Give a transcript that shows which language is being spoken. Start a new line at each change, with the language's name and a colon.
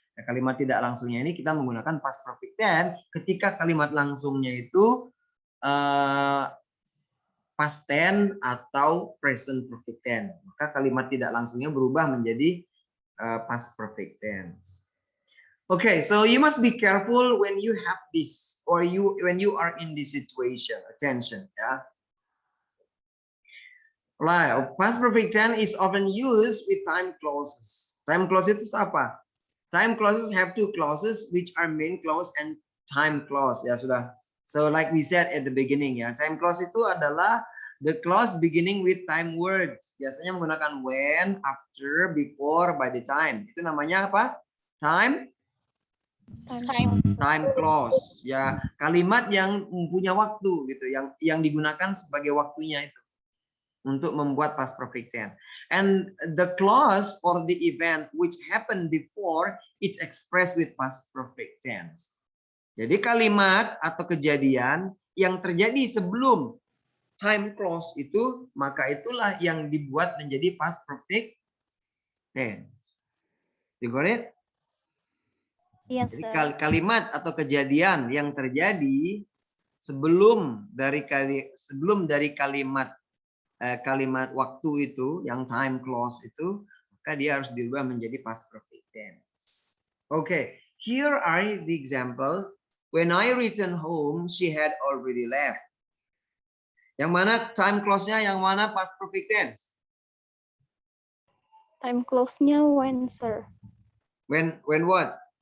Indonesian: Ya, kalimat tidak langsungnya ini kita menggunakan past perfect tense ketika kalimat langsungnya itu past tense atau present perfect tense. Maka kalimat tidak langsungnya berubah menjadi past perfect tense.
English: Okay, so you must be careful when you have this or when you are in this situation. Attention, ya. Right, past perfect tense is often used with time clauses. Time clause
Indonesian: itu apa?
English: Time clauses have two clauses which are main clause and time clause.
Indonesian: Ya sudah.
English: So like we said at the beginning ya, time clause
Indonesian: itu adalah
English: the clause beginning with time words.
Indonesian: Biasanya menggunakan when, after, before, by the time. Itu namanya apa?
English: Time clause.
Indonesian: Ya, kalimat yang punya waktu gitu, yang digunakan sebagai waktunya itu untuk membuat past perfect tense.
English: And the clause or the event which happened before it's expressed with past perfect tense.
Indonesian: Jadi kalimat atau kejadian yang terjadi sebelum time clause itu, maka itulah yang dibuat menjadi past perfect tense.
English: You got it? Yes,
Indonesian: Jadi
English: sir.
Indonesian: kalimat atau kejadian yang terjadi sebelum dari kalimat kalimat waktu itu, yang time clause itu, maka dia harus diubah menjadi past perfect tense.
English: Okay, here are the example. When I returned home, she had already left.
Indonesian: Yang mana time clause-nya, yang mana past perfect tense? Time close-nya when, sir?
English: When what?